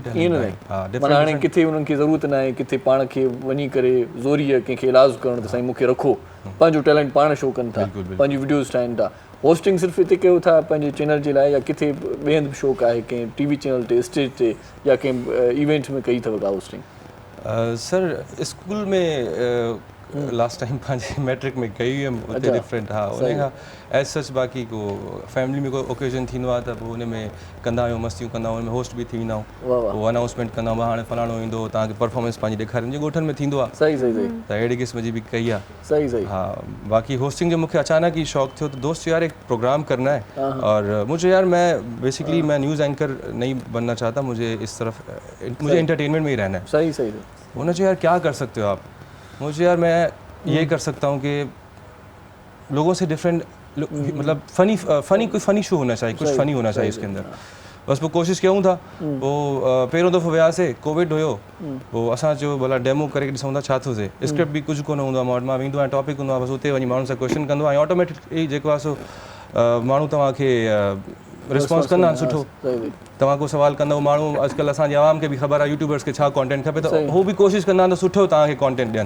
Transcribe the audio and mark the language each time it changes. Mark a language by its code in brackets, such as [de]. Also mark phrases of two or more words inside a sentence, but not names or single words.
[sd] ईअं न आहे माना हाणे किथे उन्हनि खे ज़रूरत न आहे किथे पाण खे वञी करे ज़ोरीअ कंहिंखे इलाजु करणु त साईं मूंखे रखो। पंहिंजो टैलेंट पाण शो कनि था, पंहिंजी वीडियोज़ ठाहिनि था। होस्टिंग सिर्फ़ु हिते कयो था पंहिंजे चैनल जे लाइ, या किथे ॿिए हंधि बि शौक़ु आहे कंहिं टीवी चैनल ते, स्टेज ते, या कंहिं इवेंट में कई अथव का होस्टिंग? सर स्कूल में [en] last time [sd] पंहिंजे मैट्रिक में कई हुयमि, उते डिफरेंट। हा, उन खां एज सच बाक़ी को फैमिली में को ओकेजन थींदो आहे त पोइ उन में कंदा आहियूं, मस्तियूं कंदा आहियूं, उन में होस्ट बि थी वेंदा आहियूं। पोइ अनाउंसमेंट कंदा आहियूं, हाणे फलाणो ईंदो, तव्हांखे परफॉर्मेंस पंहिंजी ॾेखारींदी, जीअं ॻोठनि में थींदो आहे। सही सही सही। त अहिड़ी क़िस्म जी बि कई आहे। सही सही। [ur] ہاں، باقی ہوسٹنگ جو مجھے اچانک ہی شوق تھیو، تو دوست یار ایک پروگرام کرنا ہے اور مجھے یار میں بیسکلی میں [en] news anchor [ur] نہیں بننا چاہتا، مجھے اس طرف مجھے انٹرٹینمنٹ میں ہی رہنا ہے. صحیح صحیح. انہوں نے یار کیا کر سکتے ہو آپ؟ مجھے یار میں یہ کر سکتا ہوں کہ لوگوں سے ڈیفرنٹ مطلب فنی کوئی فنی شو ہونا چاہیے، کچھ فنی ہونا چاہیے اسکے اندر. [sd] बस पोइ कोशिशि कयूं था। पोइ पहिरियों दफ़ो वियासीं, कोविड हुयो, पोइ असां चयो भला डेमो करे ॾिसूं था छा थो थिए। स्क्रिप्ट बि कुझु कोन हूंदो आहे, मां वटि मां वेंदो आहियां, टॉपिक हूंदो आहे, बसि उते वञी माण्हुनि सां क्वेश्चन कंदो आहियां, ऑटोमेटिकली जेको आहे सो माण्हू तव्हांखे रिस्पॉन्स कंदा आहिनि सुठो। तव्हां को सवाल कंदव, माण्हू अॼुकल्ह असांजे आवाम खे बि ख़बर आहे यूट्यूबर्स खे छा कॉन्टेंट खपे, त हू बि कोशिशि कंदा आहिनि त सुठो तव्हांखे कॉन्टेंट ॾियनि।